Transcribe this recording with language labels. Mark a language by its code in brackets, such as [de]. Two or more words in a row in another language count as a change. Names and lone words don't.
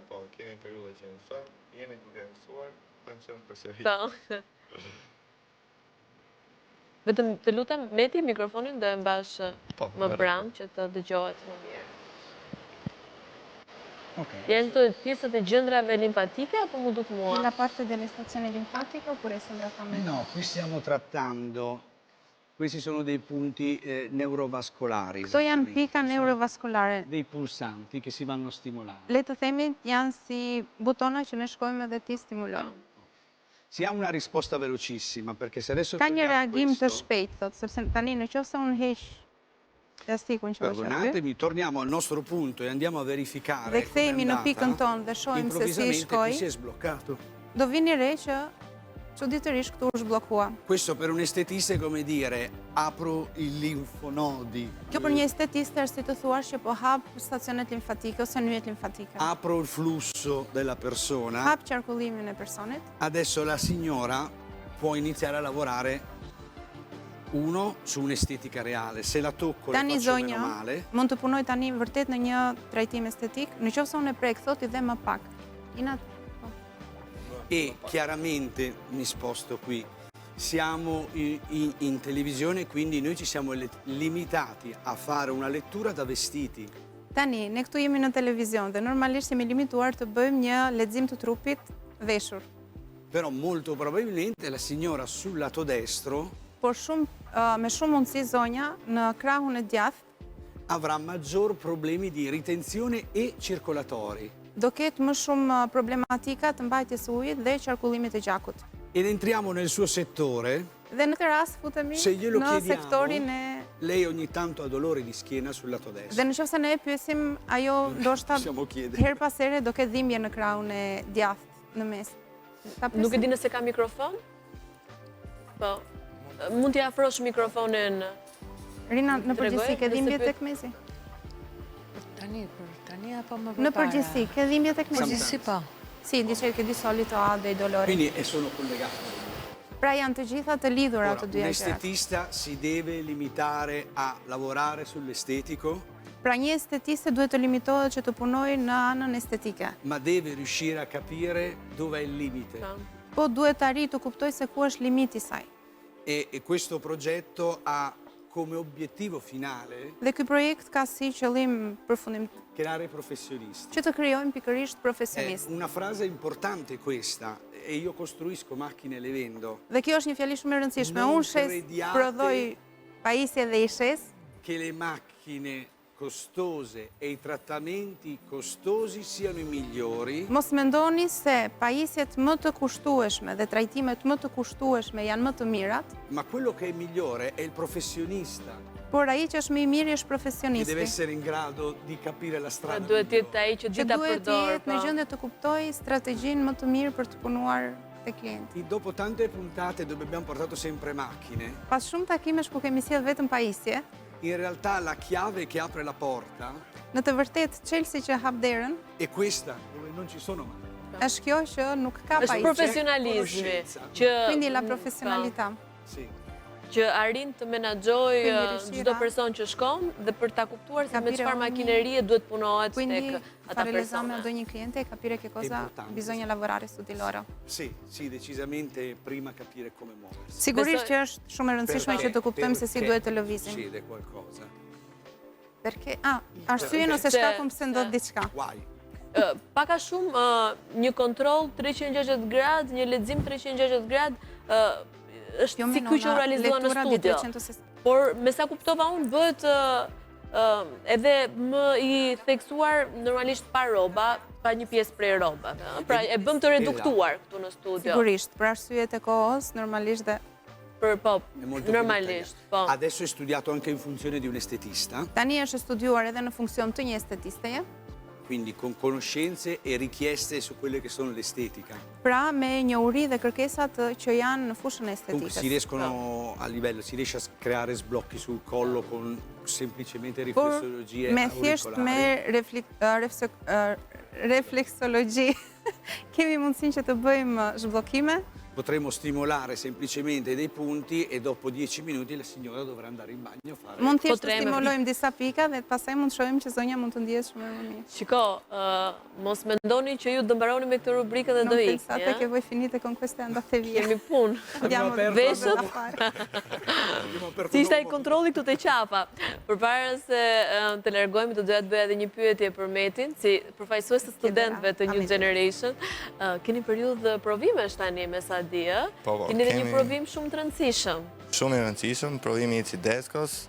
[sq] Po, kemi periudhë që mësojmë, jemi duke mësuar, mësojmë përsëri. Po. Vetëm të lutem, meti mikrofonin dhe mbash Po, më vërtet. pranë që të dëgjohet më mirë. Ok. Janë këto pjesët e gjendrave limfatike apo mu duk mua? [it] La parte delle stazioni linfatiche oppure sembra fammi? No, qui stiamo trattando, questi sono dei punti neurovascolari. [sq] Këto janë pika neurovaskulare. [it] Dei pulsanti che si vanno a stimolare. [sq] Le të themi janë si butona që ne shkojmë edhe ti stimulojmë. [it] Si ha una risposta velocissima perché se adesso [sq] Ka një [it] togliamo [sq] reagim të [it] questo, [sq] shpejt, thot, sepse tani në qoftë se unë heq plastikun që është aty, [it] perdonatemi, torniamo al nostro punto e andiamo a verificare [sq] dhe kthehemi [it] com'è [sq] në pikën [it] andata, [sq] tonë dhe shohim se si [it] improvvisamente [sq] shkoi, [it] qui si è sbloccato. [sq] do vini re që çuditërisht këtu është bllokua. [it] Questo per un estetista è come dire apro i linfonodi, [sq] Kjo për një estetiste është si të thuash që po hap stacionet limfatike ose nyjet limfatike. [it] apro il flusso della persona. [sq] Hap qarkullimin e personit. [it] Adesso la signora può iniziare a lavorare su un'estetica reale. Se la tocco la [sq] Tani [it] faccio meno [sq] zonja [it] male, [sq] mund të punoj tani vërtet në një trajtim estetik, në qoftë se unë e prek thot i dhe më pak. [it] e chiaramente mi sposto qui. Siamo in televisione, quindi noi ci siamo limitati a fare una lettura da vestiti. [sq] Tani, ne këtu jemi në televizion dhe normalisht jemi limituar të bëjmë një lexim të trupit veshur. [it] Però molto probabilmente la signora sul lato destro [sq] Por me shumë mundësi zonja në krahun e djathtë [it] avrà maggior problemi di ritenzione e circolatori. [sq] do ketë më shumë problematika të mbajtjes së ujit dhe qarkullimit të gjakut. [it] Ed entriamo nel suo settore. [sq] Dhe në këtë rast futemi [it] Se glielo [sq] në [it] chiediamo, [sq] sektorin e [it] lei ogni tanto ha dolore di schiena sul lato [sq] dhe [it] destro. [sq] në qoftë se ne e pyesim, ajo ndoshta [it] Possiamo chiedere. [sq] her pas here do ketë dhimbje në krahun e djathtë në mes. Ta Nuk e pyesim? di nëse ka mikrofon? Po. Mund t'i afrosh mikrofonin. Rina, në Tregoj, përgjithësi ke nëse dhimbje pyet- tek mesi? Tani apo më përpara? Në përgjithësi, ke dhimbje tek mesi? Përgjithësi po. [it] Si, dice che di solito ha dei dolori. Quindi sono collegati. [sq] Pra janë të gjitha të lidhura [it] Ora, [sq] të [it] un [sq] dyja gjërat. [it] estetista si deve limitare a lavorare sull'estetico, [sq] Pra një estetiste duhet të limitohet që të punojë në anën estetike. [it] ma deve riuscire a capire dov'è il limite. [sq] Po duhet të arrijë të kuptojë se ku është limiti i saj. [it] E questo progetto ha come obiettivo finale [sq] Dhe ky projekt ka si qëllim përfundim [it] creare professionisti. [sq] që të krijojmë pikërisht [it] È [sq] profesionistë. [it] una frase importante questa, e io costruisco macchine e le vendo, [sq] Dhe kjo është një fjali shumë e rëndësishme. [it] Non [sq] Unë shes [it] crediate- [sq] prodhoj pajisje dhe i shes, [it] che le macchine costose e i trattamenti costosi siano i migliori, [sq] mos mendoni se pajisjet më të kushtueshme dhe trajtimet më të kushtueshme janë më të mirat, [it] ma quello che è migliore è il professionista [sq] por ai që është më i miri është [it] che [sq] profesionisti. [it] deve essere in grado di capire la [sq] Pra [it] strada [sq] duhet të [it] migliore. [sq] jetë ai që Që di ta duhet të përdor. jetë në gjendje të kuptojë strategjinë më të mirë për të punuar te klienti. [it] Dopo tante puntate dove abbiamo portato sempre macchine, [sq] Pas shumë takimesh ku kemi sjell vetëm pajisje, [it] in realtà la chiave che apre la porta [sq] në të vërtetë çelësi që hap derën [it] è questa, dove non ci sono macchine. [sq] është kjo që nuk ka Është pajisje. profesionalizmi [it] conoscenza. [sq] që [it] Quindi la professionalità. Sì. [sq] që arrin të menaxhoj [it] Quindi riuscirà [sq] çdo person që shkon dhe për ta kuptuar se me [it] capire [sq] çfarë [it] ogni- [sq] makinerie duhet punohet [it] Quindi [sq] tek ata [it] fare l'esame persona. ad ogni cliente e capire che cosa Importante, bisogna sì. lavorare su di loro. Sì, sì, decisamente prima capire come muoversi. [sq] Sigurisht që është shumë e rëndësishme që të kuptojmë se si [it] Perché [sq] duhet të lëvizim. [it] succede qualcosa. [sq] Perché arsyeën ose shkakun pse ndodh diçka. [it] Guai. [sq] Pak a shumë një kontroll 360 gradë, një lexim 360 gradë është [it] Più o [sq] si [it] meno [sq] ky që u [it] una [sq] realizuar në [it] lettura di studio. 360. [sq] Por me sa kuptova unë bëhet edhe më i theksuar normalisht pa roba, pa një pjesë prej robave. Pra e bëm të reduktuar këtu në studio. Sigurisht, për arsyet e kohës, normalisht dhe Po, [it] È molto più [sq] normalisht, po. [it] dettagliato. Adesso è studiato anche in funzione di un estetista, [sq] tani është studiuar edhe në funksion të një estetisteje, [it] quindi con conoscenze e richieste su quelle che sono l'estetica. [sq] pra me njohuri dhe kërkesat që janë në fushën e [it] Comunque si [sq] estetikës. [it] riescono a livello, si riesce a creare sblocchi sul collo con semplicemente [sq] Por [it] riflessologie [sq] me thjesht me refleksologji kemi mundësinë që të bëjmë zhbllokime. [it] Potremmo stimolare semplicemente dei punti e dopo 10 minuti la signora dovrà andare in bagno a fare. [sq] Mund thjesht të [it] Potreme. [sq] stimolojmë disa pika dhe pastaj mund të shohim që zonja mund të ndihet shumë më mirë. Shiko, mos mendoni që ju do mbaroni me këtë rubrikë dhe [it] Non [sq] do [it] pensate che [sq] ikni. [it] voi finite con queste andate via. [sq] Kemi punë. [it] Abbiamo aperto delle cose [sq] Veshët. [it] da fare. Abbiamo aperto [sq] Si ishte ai [it] dopo. [sq] kontrolli këtu te qafa. Përpara se të largohemi, do doja të bëja edhe një pyetje për Metin, si përfaqësues të studentëve të New Ametin. Generation. Keni periudhë provimesh tani me sa di, ë? Po, Keni edhe një kemi- provim shumë të rëndësishëm. Shumë i rëndësishëm, provimi i Cideskos.